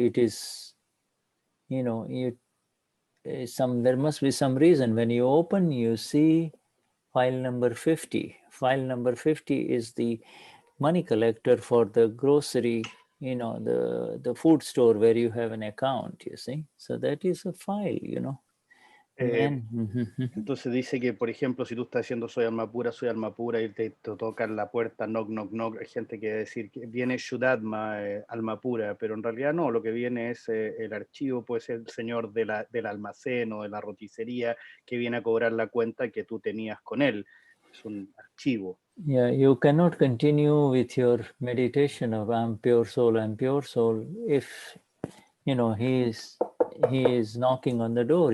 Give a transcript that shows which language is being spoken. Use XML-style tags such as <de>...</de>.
<en>It is, you know, there must be some reason. When you open, you see file number 50. File number 50 is the money collector for the grocery, you know, the food store where you have an account, you see. So that is a file, you know.</en> <es>Entonces dice que, por ejemplo, si tú estás diciendo soy alma pura y te tocan la puerta,</es> <en>knock, knock, knock,</en> <es>hay gente que decir que viene Shuddhatma, alma pura, pero en realidad no, lo que viene es el archivo, puede ser el señor del almacén o de la roticería que viene a cobrar la cuenta que tú tenías con él. Es un archivo.</es> <en>Yeah, you cannot continue with your meditation of I'm pure soul if, you know, he is knocking on the door.</en>